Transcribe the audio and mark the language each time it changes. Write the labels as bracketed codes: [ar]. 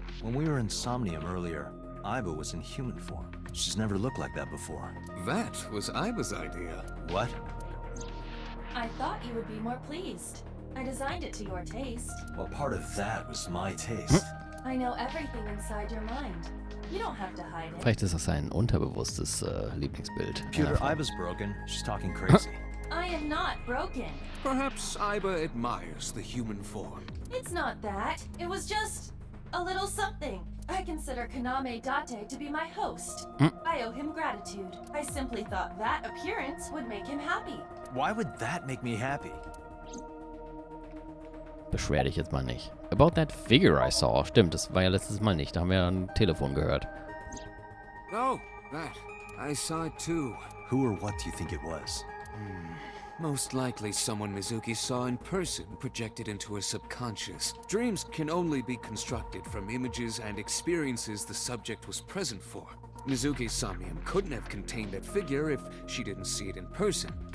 [en] When we were in Somnium earlier, Iba was in human form. She's never looked like that before. That was Iba's idea. What? I thought you would be more pleased. I designed it to your taste. Well, part of that was my taste. I know everything inside your mind. You don't have to hide it. [de] Vielleicht ist das ein unterbewusstes Lieblingsbild. [en] Pewter, Iba's broken. She's talking crazy. I am not broken. Perhaps Iba admires the human form. It's not that. It was just a little something. I consider Kaname Date to be my host. I owe him gratitude. I simply thought that appearance would make him happy. Why would that make me happy? [de] Beschwer dich jetzt mal nicht. [en] About that figure I saw. [de] Stimmt, das war ja letztes Mal nicht. Da haben wir ja ein Telefon gehört. [en] Oh, that. I saw it too. Who or what do you think it was? Most likely someone Mizuki saw in person projected into her subconscious. Dreams can only be constructed from images and experiences the subject was present for. Mizuki's Somnium couldn't have contained that figure if she didn't see it in person.